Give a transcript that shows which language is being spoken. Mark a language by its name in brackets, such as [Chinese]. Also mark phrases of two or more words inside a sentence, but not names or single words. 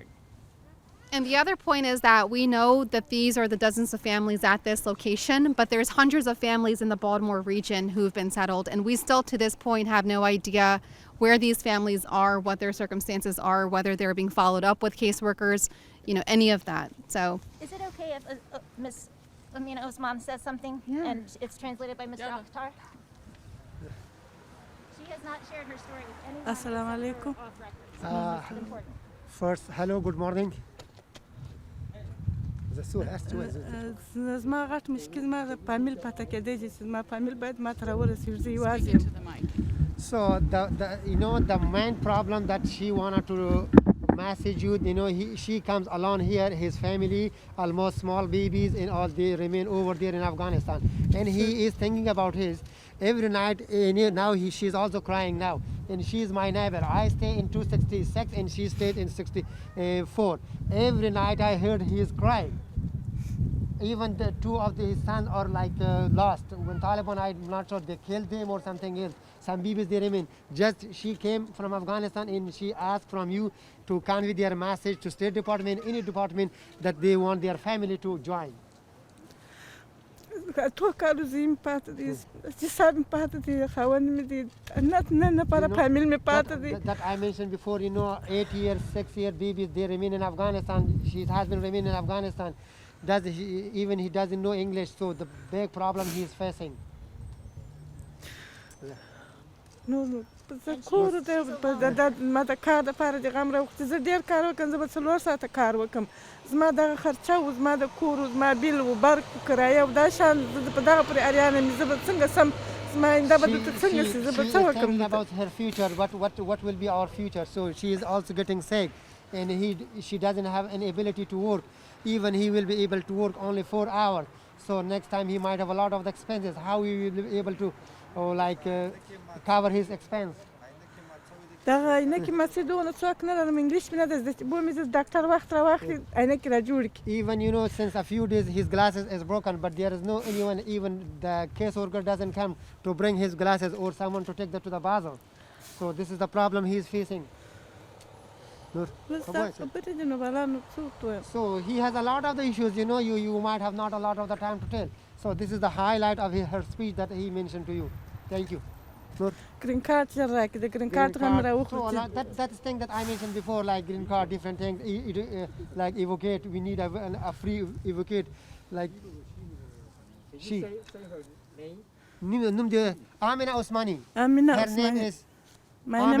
[English] And the other point is that we know that these are the dozens of families at this location, but there's hundreds of families in the Baltimore region who've been settled, and we still to this point have no idea where these families are, what their circumstances are, whether they're being followed up with caseworkers, any of that. So Is it okay if Ms. Amina Osman says something and it's translated by Mr. Akhtar? She has not shared her story with anyone. Assalamu alaikum. It's important. First, hello, good morning. [Pashto] زما غټ مشکل ما د فامیل پته کېدی چې زما فامیل باید ما ته راورسېږي زه یوازې [English] Speak [Pashto] یم. [English] into the mic. So the main problem that she wanted to message you, she comes alone here, his family, almost small babies, and all they remain over there in Afghanistan. And he is thinking about his every night. Now she's also crying now, and she's my neighbor. I stay in 266 and she stayed in 64. Every night I heard he is crying. Even the two of his sons are like lost. When Taliban, I'm not sure they killed them or something else. Some babies they remain. Just she came from Afghanistan and she asked from you to convey their message to State Department, any department, that they want their family to join. [Pashto] اتو کالو زه یم پاتې دي چې سر مې پاتې دي خاوند مې دي نه لپاره فامیل مې پاتې دي. [English] That I mentioned before, 8 years, 6 year babies, they remain in Afghanistan. His husband remain in Afghanistan. Even he doesn't know English, so the big problem he is facing. [Pashto] نو زه کور ته ما د کار دپاره د غم راوختي زه ډېر کار وکړم زه به 4 ساعته کار وکړم زما دغه خرچه و زما د کور و زما بیل و برق و کرایه و دا شان زه په دغه پورې اریانه یم زه به څنګه سم زما آینده به دلته څنګه شي زه به څه [English] She is thinking [Pashto] وکړم. [English] about her future, what will be our future. So she is also getting sick, and she doesn't have any ability to work. Even he will be able to work only 4 hours. So next time he might have a lot of the expenses. How he will be able to cover his expense? [Pashto] دغه عینکې ما چې دونه څوک نه لرم انګلیش مې نه ده زده چې بومې زه ډاکټر وخت راواخلي عینکې را جوړ کړي. [English] Even since a few days his glasses is broken, but there is no anyone, even the caseworker doesn't come to bring his glasses or someone to take that to the bazaar. So this is the problem he is facing. [Pashto] ستا خبرې دي نو بلا نو څه وکړم. [English] So he has a lot of the issues, you might have not a lot of the time to tell. So this is the highlight of her speech that he mentioned to you. Thank you. Noor? green card [Pashto] راکړه د [English] green Green card هم card. So [Pashto] راوخلو [English] that's thing that I mentioned before, like green card, different things. Like Evacuees, we need a free Evacuees. Like she. Name the Amina Osmani. Amina Her name Osmani. is My name